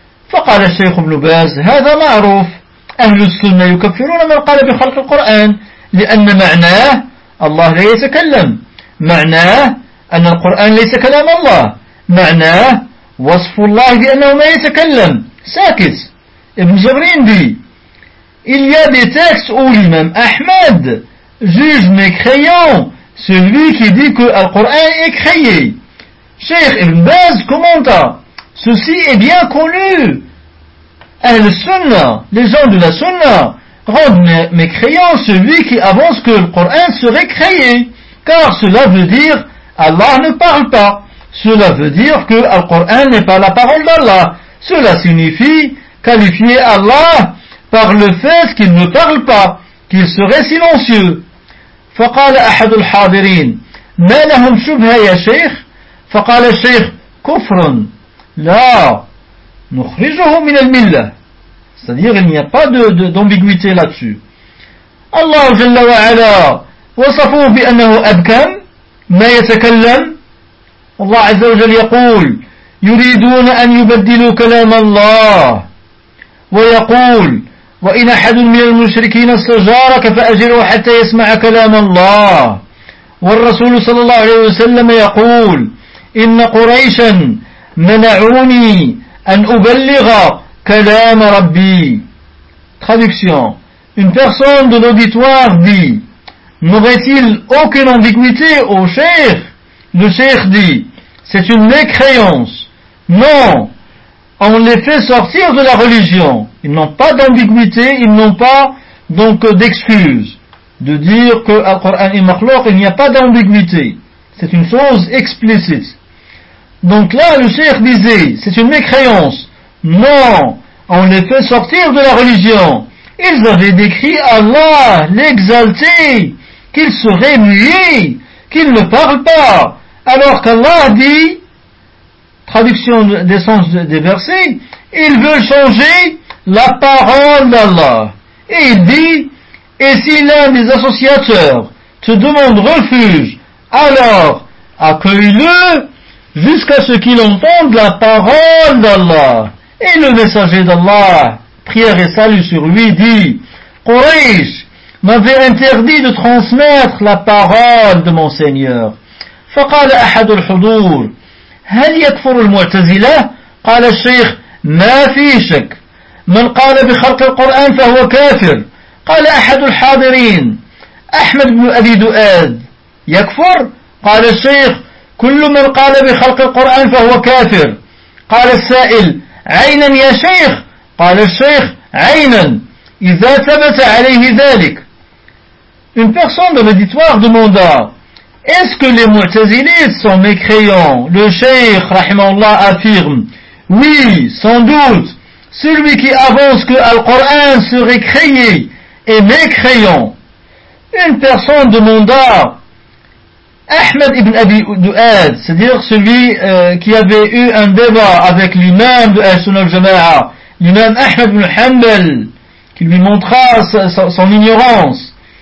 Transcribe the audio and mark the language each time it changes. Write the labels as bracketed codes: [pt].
[ar] فقال الشيخ ابن باز هذا معروف، أهل السنة يكفرون من قال بخلق القرآن، لأن معناه الله لا يتكلم، معناه أن القرآن ليس كلام الله، معناه وصف الله بأنه ما يتكلم. [fr] Sakis, Ibn Jabrin dit, il y a des textes où l'imam Ahmed juge mécréant celui qui dit que le Coran est créé. Cheikh Ibn Baz commenta, ceci est bien connu. Al-Sunna, les gens de la Sunna, rendent mécréant celui qui avance que le Coran serait créé. Car cela veut dire Allah ne parle pas. Cela veut dire que Al-Qur'an n'est pas la parole d'Allah. Cela signifie qualifier Allah par le fait qu'il ne parle pas, qu'il serait silencieux. [ar] فقال أحد الحاضرين ما لهم شبهة يا شيخ فقال الشيخ كفر لا نخرجه من الملة [fr] c'est-à-dire il n'y a pas d'ambiguïté là-dessus. [ar] الله جل وعلا وصفه بأنه أبكم ما يتكلم الله عز وجل يقول يريدون أن يبدلوا كلام الله ويقول وإن أحد من المشركين استجارك فأجره حتى يسمع كلام الله والرسول صلى الله عليه وسلم يقول إن قريشا منعوني أن أبلغ كلام ربي [fr] traduction une personne de l'auditoire dit n'aurait-il aucune ambiguïté au cheikh le cheikh dit c'est une mécréance non on les fait sortir de la religion. Ils n'ont pas d'ambiguïté, ils n'ont pas donc d'excuses de dire que Al-Qur'an est makhlouq, il n'y a pas d'ambiguïté. C'est une chose explicite. Donc là, le cheikh disait, c'est une mécréance. Non, on les fait sortir de la religion. Ils avaient décrit Allah, l'exalté, qu'il serait muet, qu'il ne parle pas. Alors qu'Allah dit, traduction des sens des versets, ils veulent changer la parole d'Allah. Et il dit, et si l'un des associateurs te demande refuge, alors accueille-le jusqu'à ce qu'il entende la parole d'Allah. Et le messager d'Allah, prière et salut sur lui, dit, Quraysh m'avait interdit de transmettre la parole de mon Seigneur. [ar] فقال أحد الحضور هل يكفر المعتزلة؟ قال الشيخ ما في شك من قال بخلق القرآن فهو كافر قال أحد الحاضرين أحمد بن أبي دؤاد يكفر؟ قال الشيخ كل من قال بخلق القرآن فهو كافر قال السائل عينا يا شيخ؟ قال الشيخ عينا إذا ثبت عليه ذلك [fr] une personne de l'auditoire demanda est-ce que les mu'tazilites sont mécréants? Le cheikh, rahimahullah, affirme, oui, sans doute, celui qui avance que Al-Qur'an serait créé est mécréant. Une personne demanda, Ahmed ibn Abi Du'ad, c'est-à-dire celui qui avait eu un débat avec l'imam de Ahsun al-Jama'a, l'imam Ahmed ibn Hanbal, qui lui montra son ignorance.